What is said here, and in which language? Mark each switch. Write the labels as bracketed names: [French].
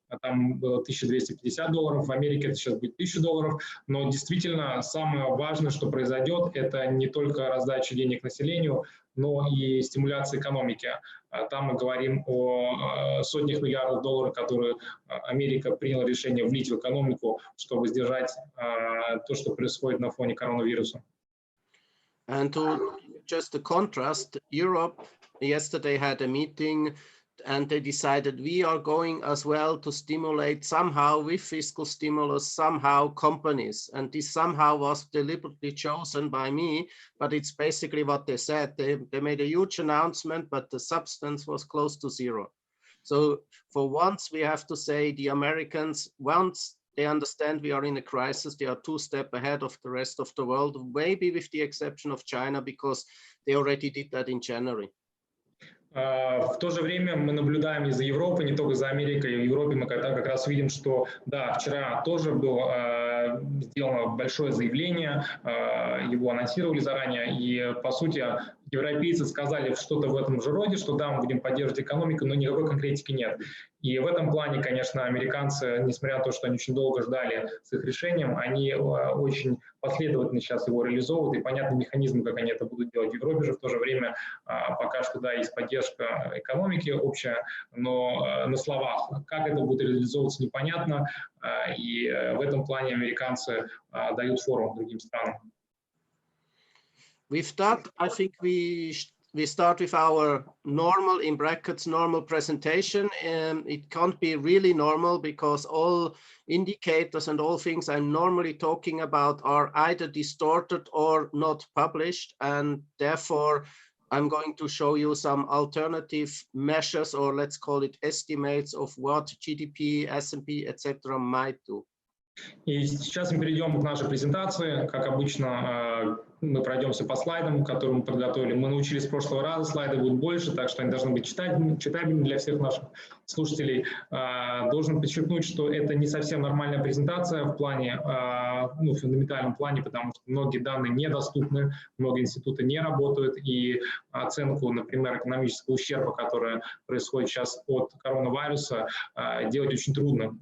[Russian] Там было $1250, в Америке это сейчас будет $1000, но действительно самое важное, что произойдет, это не только раздача денег населению, но и стимуляция экономики. Там мы говорим о сотнях миллиардов долларов, которые Америка приняла решение влить в экономику, чтобы сдержать то, что происходит на фоне коронавируса. [English] And to just the contrast, Europe yesterday had a meeting and they decided we are going as well to stimulate somehow with fiscal stimulus, somehow companies. And this somehow was deliberately chosen by me, but it's basically what they said. They made a huge announcement, but the substance was close to zero. So for once, we have to say the Americans, once they understand we are in a crisis, they are 2 steps ahead of the rest of the world, maybe with the exception of China, because they already did that in January. [Russian] В то же время мы наблюдаем и за Европой, не только за Америкой. В Европе мы как раз видим, что да, вчера тоже было сделано большое заявление, его анонсировали заранее, и по сути европейцы сказали что-то в этом же роде, что да, мы будем поддерживать экономику, но никакой конкретики нет. И в этом плане, конечно, американцы, несмотря на то, что они очень долго ждали с их решением, они очень последовательно сейчас его реализовывают, и понятный механизм, как они это будут делать. В Европе же в то же время пока что, да, есть поддержка экономики общая, но на словах, как это будет реализовываться, непонятно, и в этом плане американцы дают фору другим странам. [English] With that, I think we start with our normal, in brackets, normal presentation. It can't be really normal because all indicators and all things I'm normally talking about are either distorted or not published. And therefore, I'm going to show you some alternative measures, or let's call it estimates of what GDP, S&P, etc. might do. [Russian] И сейчас мы перейдем к нашей презентации. Как обычно, мы пройдемся по слайдам, которые мы подготовили. Мы научились с прошлого раза, слайды будут больше, так что они должны быть читабельными для всех наших слушателей. Должен подчеркнуть, что это не совсем нормальная презентация в плане, в фундаментальном плане, потому что многие данные недоступны, многие институты не работают, и оценку, например, экономического ущерба, который происходит сейчас от коронавируса, делать очень трудно.